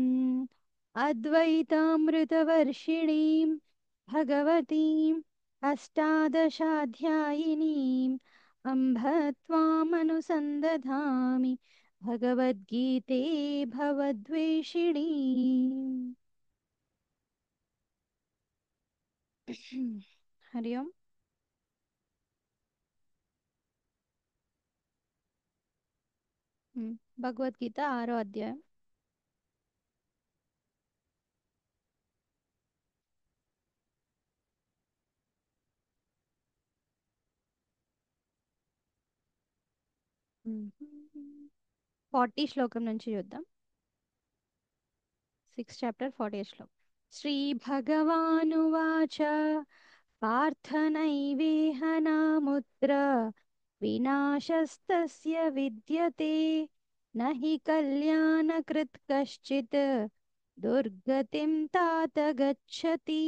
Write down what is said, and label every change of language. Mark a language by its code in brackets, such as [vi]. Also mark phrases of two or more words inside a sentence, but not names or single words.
[sa] अद्वैतामृतवर्षिणीं भगवतीम् अष्टादशाध्यायिनीम् अम्भ त्वामनुसन्दधामि भगवद्गीते भवद्वेषिणी। हरि ओम्। [te] भगवद्गीता 6వ అధ్యాయం। మ్మ్. 40 శ్లోకం నుంచి చూద్దాం। 6th chapter 40th శ్లోకం। [sa] श्रीभगवानुवाच पार्थ नैवेह नामुत्र विनाशस्तस्य विद्यते न हि कल्याणकृत् कश्चित् दुर्गतिं तात गच्छति।